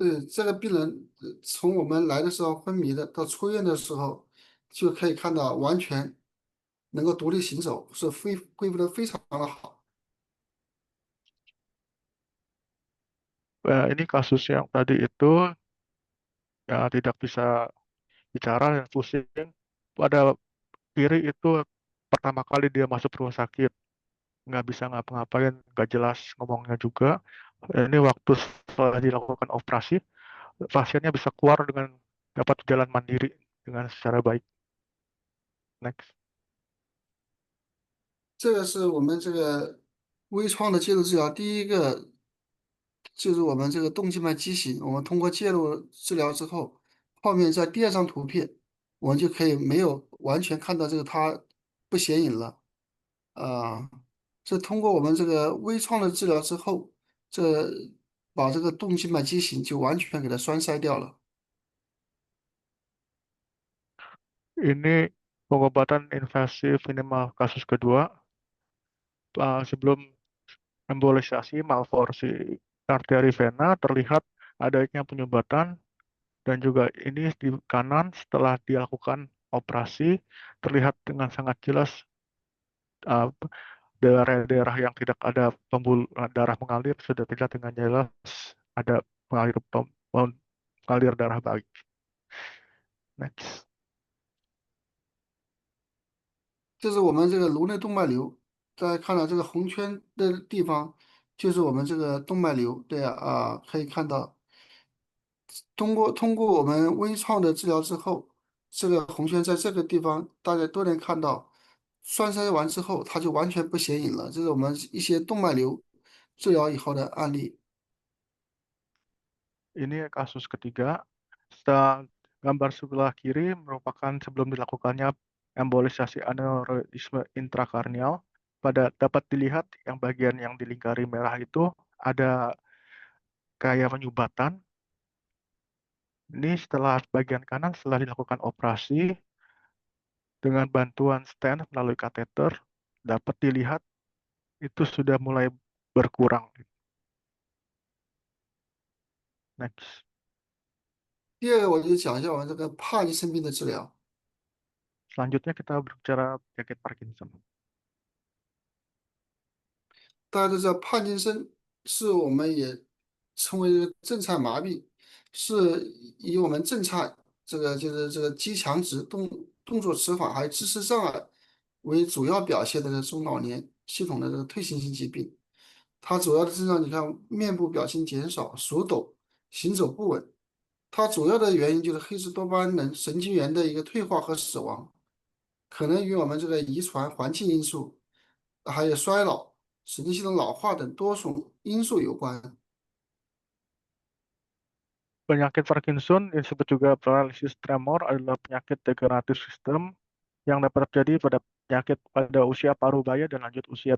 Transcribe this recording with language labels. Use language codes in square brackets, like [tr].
[zh] 这个病人从我们来的时候昏迷的，到出院的时候，就可以看到完全能够独立行走，是恢复的非常的好。 [id] Ini kasus yang tadi itu ya tidak bisa bicara dan pusing. Pada kiri itu pertama kali dia masuk rumah sakit, nggak bisa ngapa-ngapain, nggak jelas ngomongnya juga. Ini waktu setelah dilakukan operasi, pasiennya bisa keluar dengan dapat jalan mandiri dengan secara baik. [en] Next. [zh] 这个是我们这个微创的介入治疗，第一个就是我们这个动静脉畸形，我们通过介入治疗之后，后面在第二张图片，我们就可以没有完全看到这个它不显影了。啊，这通过我们这个微创的治疗之后，这把这个动静脉畸形就完全给它栓塞掉了。 [id] Ini pengobatan invasif minimal kasus kedua. Sebelum embolisasi malforsi arteri vena terlihat adanya penyumbatan dan juga ini di kanan setelah dilakukan operasi terlihat dengan sangat jelas uh, daerah-daerah yang tidak ada pembuluh darah mengalir sudah tidak dengan jelas ada mengalir darah baik. [en] Next. [zh] 这是我们这个颅内动脉瘤，大家看到这个红圈的地方，就是我们这个动脉瘤。对啊，可以看到，通过我们微创的治疗之后，这个红圈在这个地方大家都能看到，栓塞完之后它就完全不显影了。这是我们一些动脉瘤治疗以后的案例。 [id] Ini kasus ketiga. Gambar sebelah kiri merupakan sebelum dilakukannya embolisasi aneurisme intrakarnial. Dapat dilihat yang bagian yang dilingkari merah itu ada kayak penyumbatan. Ini setelah bagian kanan setelah dilakukan operasi dengan bantuan stent melalui kateter dapat dilihat itu sudah mulai berkurang. [en] Next. [zh] 第二个，我就讲一下我们这个帕金森病的治疗。 [id] Selanjutnya kita berbicara penyakit Parkinson. [zh] 大家都知道，帕金森是我们也称为震颤麻痹，是以我们震颤就是这个肌强直动作迟缓还有姿势障碍为主要表现的这个中老年系统的这个退行性疾病。它主要的症状，你看面部表情减少、手抖、行走不稳。它主要的原因就是黑质多巴胺能神经元的一个退化和死亡，可能与我们这个遗传、环境因素，还有衰老、神经系统老化等多种因素有关。 [id] Penyakit Parkinson yang disebut juga paralisis tremor adalah penyakit degeneratif sistem yang dapat terjadi pada usia parubaya dan lanjut usia.